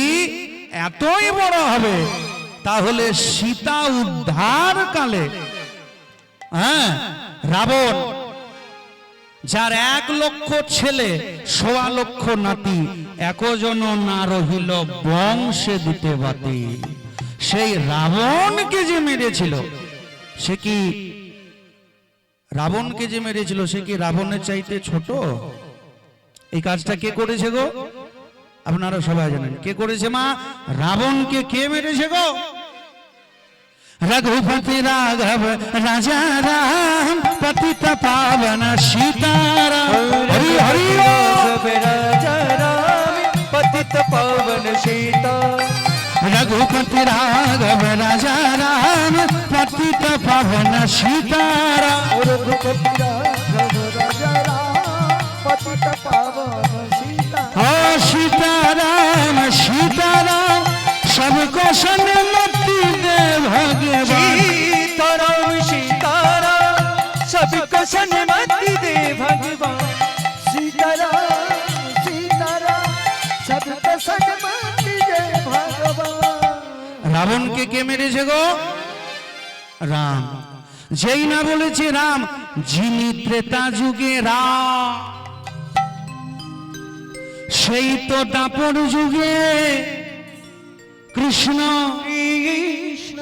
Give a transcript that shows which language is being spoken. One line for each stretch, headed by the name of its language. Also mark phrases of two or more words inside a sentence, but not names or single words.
Bangla: এতই বড় হবে, তাহলে সীতা উদ্ধার কালে হ্যাঁ রাবণ যার 1 লক্ষ ছেলে 1.25 লক্ষ নাতি, একজন না রহিল বংশে দিতে বাতি, সেই রাবণকে যে মেরেছিল সে কি রাবণকে যে মেরেছিল সে কি রাবণের চাইতে ছোট? এই কাজটা কে করেছে গো? আপনারা সবাই জানেন কে করেছে মা? রাবণকে কে মেরেছে গো?
Hindi: रघुपति राघव राजा राम पतित पावन सीताराम। हरि हरि राघव राजा राम पतित पावन सीता। रघुपति राघव राजा राम पतित पावन सीताराम। रघुपति राघव राजा राम पतित पावन सीता। ओ सीताराम सीताराम सबको सन्मति दे भगवान। सीताराम सीताराम सबको सन्मति दे भगवान। सीताराम सीताराम सबको सन्मति दे भगवान।
Bangla: রাবণকে কে মেরেছে গো? রাম। যেই না বলেছে রাম, যিনি ত্রেতা যুগে রাম, সেই তো দাপর যুগে কৃষ্ণ, কৃষ্ণ